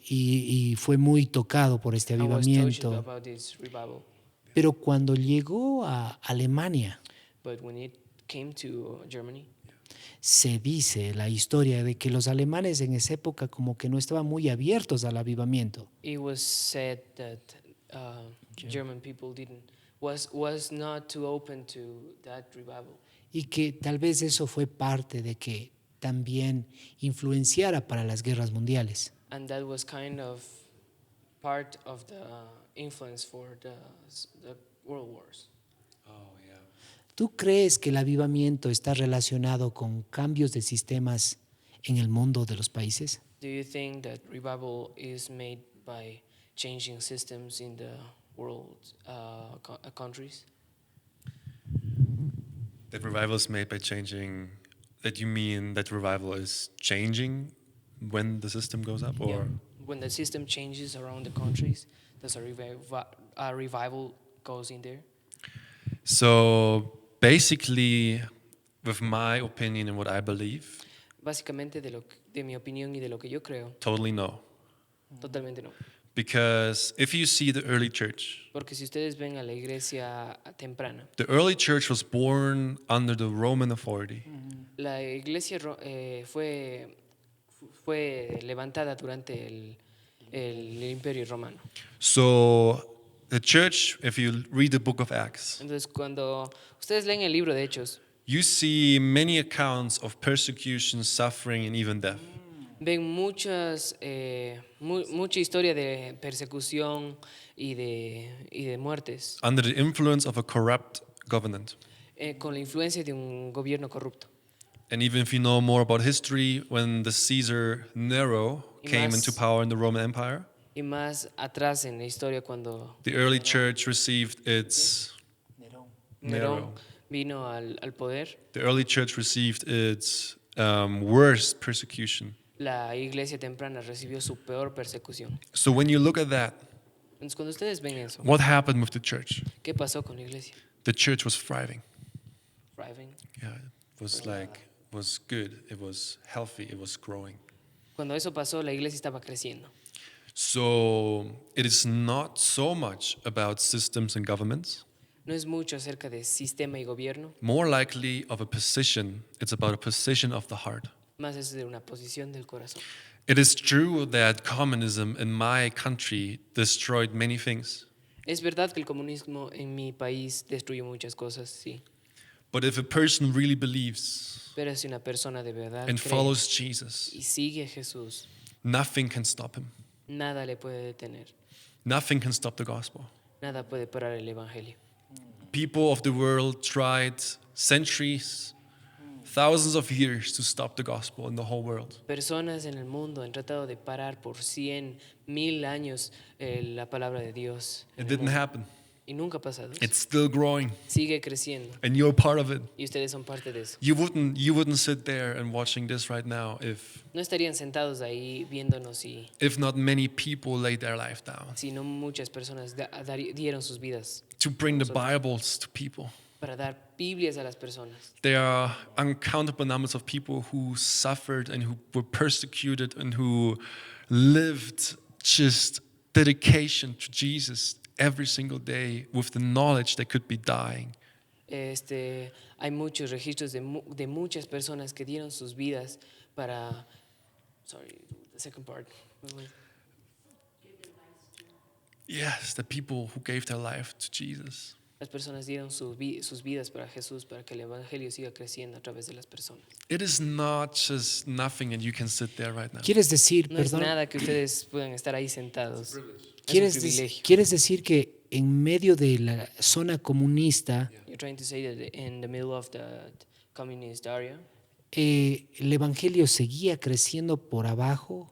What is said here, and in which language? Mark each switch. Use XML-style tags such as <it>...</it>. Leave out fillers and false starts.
<es>y fue muy tocado por este</es> <en>I was touched</en> <es>avivamiento.</es> <en>about this revival.</en> <es>Pero cuando llegó a Alemania,</es> <en>But when it came to Germany,</en> <es>se dice la historia de que los alemanes en esa época como que no estaban muy abiertos al avivamiento.</es> <en>it was said that German people was not too open to that revival.</en> <es>Y que tal vez eso fue parte de que también influenciara para las guerras mundiales.</es> <en>And that was kind of part of the influence for the world wars. Oh, yeah.</en> <es>¿Tú crees que el avivamiento está relacionado con cambios de sistemas en el mundo de los países?</es> <en>Do you think that revival is made by changing systems in the world countries? That revival is made by changing. That you mean that revival is changing when the system goes up, or Yeah. When the system changes around the countries, does a revival goes in there? so basically, with my opinion and what I believe,</en> <es>Básicamente de mi opinión y de lo que yo creo,</es> <en>totally no.</en> <es>totalmente no.</es> <en>Because if you see the early church,</en> <es>Porque si ustedes ven a la iglesia temprana,</es> <en>the early church was born under the Roman authority.</en> <es>la iglesia fue levantada durante el Imperio Romano.</es> <en>So the church, if you read the book of Acts,</en> <es>Entonces, cuando ustedes leen el libro de Hechos,</es> <en>you see many accounts of persecution, suffering, and even death.</en> <es>ven mucha historia de persecución y de muertes</es> <en>Under the influence of a corrupt government.</en> <es>con la influencia de un gobierno corrupto.</es> <en>And even if you know more about history, when the Caesar Nero came</en> <es>más-</es> <en>into power in the Roman Empire,</en> <es>Y más atrás en la historia cuando</es> <en>the early church received its</en> <es>Nerón vino al poder,</es> <en>the early church received its worst persecution.</en> <es>la iglesia temprana recibió su peor persecución.</es> <en>So when you look at that,</en> <es>Entonces, cuando ustedes ven eso,</es> <en>what happened with the church?</en> <es>¿qué pasó con la iglesia?</es> <en>The church was thriving. Thriving. Yeah, it was was good. It was healthy. It was growing.</en> <es>Cuando eso pasó, la iglesia estaba creciendo.</es> <en>So it is not so much about systems and governments.</en> <es>No es mucho acerca de sistema y gobierno,</es> <en>More likely of a position. It's about a position of the heart.</en> <es>más es de una posición del corazón.</es> <en>It is true that communism in my country destroyed many things.</en> <es>Es verdad que el comunismo en mi país destruyó muchas cosas, sí.</es> <en>But if a person really believes</en> <es>Pero si una persona de verdad</es> <en>and</en> <es>cree</es> <en>follows Jesus,</en> <es>y sigue a Jesús,</es> <en>nothing can stop him.</en> <es>nada le puede detener,</es> <en>Nothing can stop the gospel.</en> <es>nada puede parar el evangelio.</es> <en>People of the world tried centuries, thousands of years to stop the gospel in the whole world.</en> <es>Personas en el mundo han tratado de parar por 100,000 años la palabra de Dios. en</es> <en>It</en> <es>el</es> <en>didn't</en> <es>mundo.</es> <en>happen.</en> <es>Y nunca ha pasado.</es> <en>It's still growing,</en> <es>Sigue creciendo</es> <en>and you're part of it.</en> <es>y ustedes son parte de eso.</es> <en>You wouldn't sit there and watching this right now</en> <es>No estarían sentados ahí viéndonos</es> <en>if not many people laid their life down</en> <es>si no muchas personas dieron sus vidas</es> <en>to bring the Bibles to people.</en> <es>para dar Biblias a las personas.</es> <en>There are uncountable numbers of people who suffered and who were persecuted and who lived just dedication to Jesus every single day with the knowledge they could be dying.</en> <es>Hay muchos registros de muchas personas que dieron sus vidas para.</es> <en>Sorry, the second part. Yes, the people who gave their life to Jesus.</en> <es>Las personas dieron sus vidas para Jesús, para que el evangelio siga creciendo a través de las personas.</es> <en>It is not just nothing and you can sit there right now.</en> <es>¿Quieres decir, No es perdón, nada que ustedes puedan estar ahí sentados. Es un privilegio. quieres decir que en medio de la zona comunista</es> <en>You're trying to say that in the middle of the communist area,</en> <es>el evangelio seguía creciendo por abajo?</es>